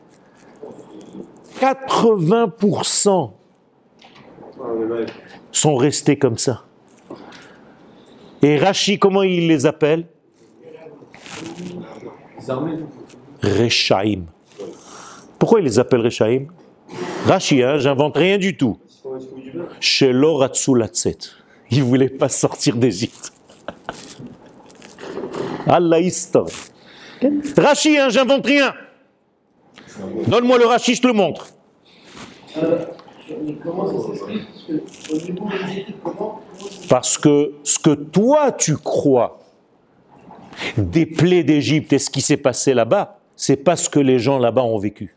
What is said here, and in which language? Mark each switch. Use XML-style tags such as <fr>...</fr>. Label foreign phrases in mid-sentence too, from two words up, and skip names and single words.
<fr>80% sont restés comme ça. Et Rashi, comment il les appelle? Rechaim. Pourquoi il les appelle Rechaim? Rashi, j'invente rien du tout.</fr> <he>שלא רצו לצאת.</he> <fr>Il ne voulait pas sortir d'Égypte. Allah histoire. Rashi, j'invente rien. Donne-moi le Rashi, je te le montre. Comment ça s'explique? Parce que ce que toi tu crois des plaies d'Égypte et ce qui s'est passé là-bas, c'est pas ce que les gens là-bas ont vécu.</fr>